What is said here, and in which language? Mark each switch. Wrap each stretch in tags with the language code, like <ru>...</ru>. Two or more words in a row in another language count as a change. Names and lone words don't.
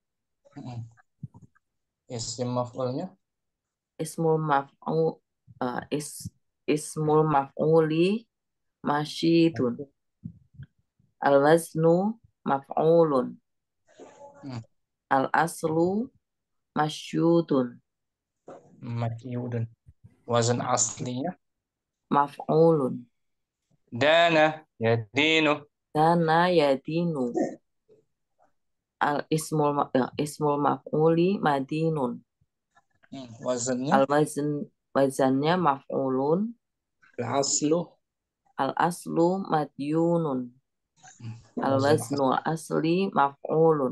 <id>Isim maf'ulnya</id> <ar>اسم المفعول اسم المفعول مشيد. الوزن مفعول. الأصل مشيود.</ar> <id>makyudun. Wazan aslinya</id> <ar>Maf'ulun. دان يدين. دان يدين. اسم المفعول مدين.</ar> <id>Wazannya Wazannya maf'ulun.</id> <ar>al-aslu. الأصل مديون الوزن أصل مفعول.</ar>